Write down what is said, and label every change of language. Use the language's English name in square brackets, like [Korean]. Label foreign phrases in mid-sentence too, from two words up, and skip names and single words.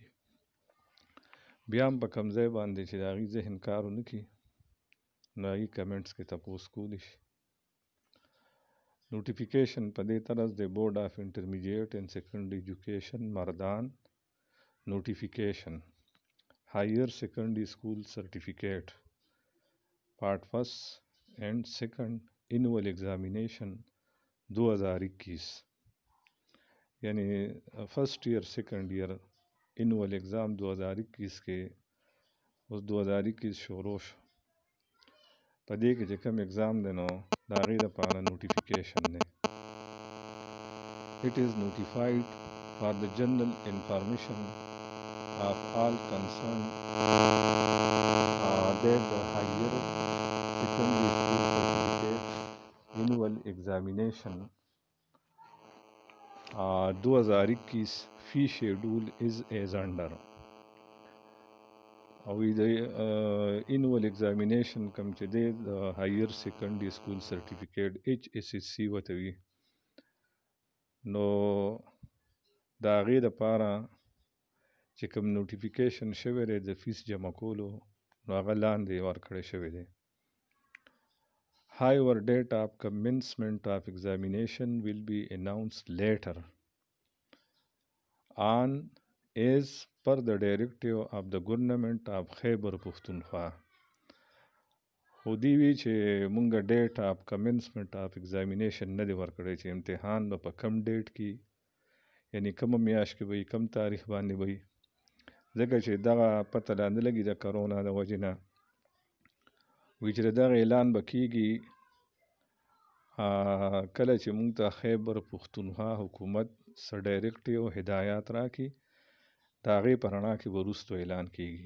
[Pashto] بیا هم په کوم ځای باندې چې د هغوی ذهن کار ونه کړي نو هغوی کمنټس کې تپوس کولی شي. نوټیفیکیشن په دې طرز د بورډ آف انټرمیډیټ اینڈ سیکنډري ایجوکیشن مردان نوټیفیکیشن [English] higher secondary school certificate part 1st and 2nd annual examination 2021 [Pashto] یعنی [English] first year second year annual exam 2021 [Pashto] کې اوس 2021 شروع شو. په دې کې چې کوم ایگزام دی نو د هغې دپاره نوټیفیکیشن دی. [English] It is notified for the general information of all concerned that the higher secondary school certificate annual examination 2021 fee schedule is as under. [Pashto] او د [English] annual examination [Pashto] کوم چې دی د [English] higher secondary school certificate [Pashto] HSSC ورته وي نو د هغې دپاره چې کوم نوټیفیکیشن شوی دی د فیس جمع کولو نو هغه لاندې ورکړی شوی دی. [English] However, date of commencement of examination will be announced later on as per the directive of the government of Khyber Pakhtunkhwa. [Pashto] خو دې وی چې مونږ [English] date of commencement of examination [Pashto] نه دی ورکړی چې امتحان به په کم ډیټ کې یعنی کومه میاشت کې به وي کم تاریخ باندې به وي ځکه چې دغه پته لا نه لګي د کرونا د وجې نه وی چې دغه اعلان به کېږي کله چې مونږ ته خیبر پښتونخوا حکومت څه ډایرکټیو هدایات راکړي د هغې په رڼا کې به وروستو اعلان کېږي.